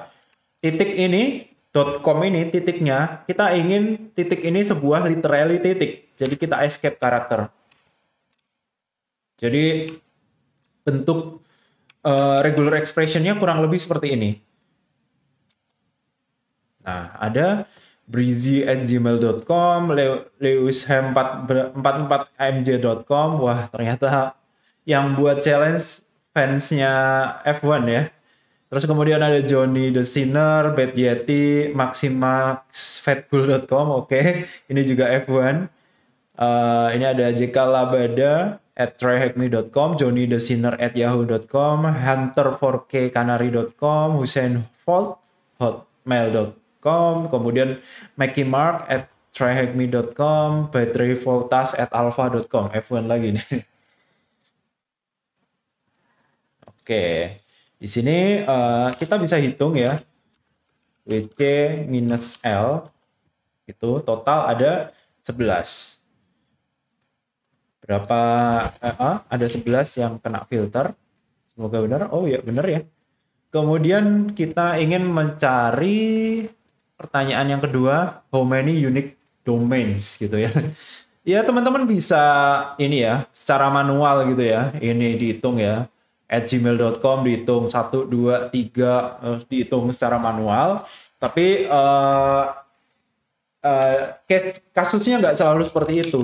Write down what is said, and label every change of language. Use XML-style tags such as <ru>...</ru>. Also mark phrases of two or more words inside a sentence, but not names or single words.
<id>Titik ini .com ini titiknya kita ingin titik ini sebuah literally titik. Jadi kita escape karakter. Jadi bentuk</id> <en>regular expression-</en> <id>nya kurang lebih seperti ini. Nah, ada breezy@gmail.com, lewisham44mj.com. Wah, ternyata yang buat challenge fansnya F1 ya. Terus kemudian ada Johnny the Sinner, Badyeti, maximaxfatbull.com. Oke, ini juga F1. Ini ada JK Labada @tryhackme.com, Johnny the Sinner @yahoo.com, hunter4kcanary.com, Hussein Volt hotmail.com, kemudian Mackie Mark @tryhackme.com, Battery Voltas @alpha.com. F1 lagi nih. Oke, di sini kita bisa hitung ya, WC minus L itu total ada 11. Berapa ada 11 yang kena filter. Semoga benar. Oh ya, benar ya. Kemudian kita ingin mencari pertanyaan yang kedua,</id> <en>how many unique domains</en> <id>gitu ya. Ya, teman-teman bisa ini ya, secara manual gitu ya. Ini dihitung ya. @gmail.com dihitung 1 2 3 dihitung secara manual. Tapi kasusnya nggak selalu seperti itu.</id>